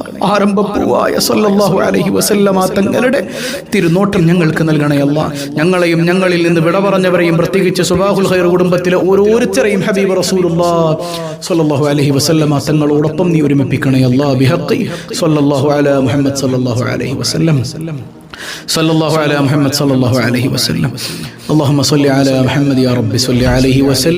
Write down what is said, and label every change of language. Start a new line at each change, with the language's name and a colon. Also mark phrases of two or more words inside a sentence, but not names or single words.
Malayalam: ആരംഭപ്പൂവായ
Arabic: صلى الله عليه وسلم
Malayalam: തങ്ങളുടെ തിരുനോട്ടം ഞങ്ങൾക്ക് നൽകണേ അല്ലാഹ്. ഞങ്ങളെയും ഞങ്ങളിൽ നിന്ന് വിട പറഞ്ഞവരെയും പ്രത്യേകിച്ച് സുബാഹുൽ ഖൈർ കുടുംബത്തിലെ ഓരോരുത്തരെയും
Arabic: حبيب رسول الله صلى الله عليه وسلم
Malayalam: തങ്ങളോടൊപ്പം നീ ഒരുമിപ്പിക്കണേ അല്ലാഹ്.
Arabic: بحق صلى الله على محمد صلى الله عليه وسلم. صلى الله على محمد صلى الله عليه وسلم. اللهم صل على محمد يا رب صل عليه وسلم.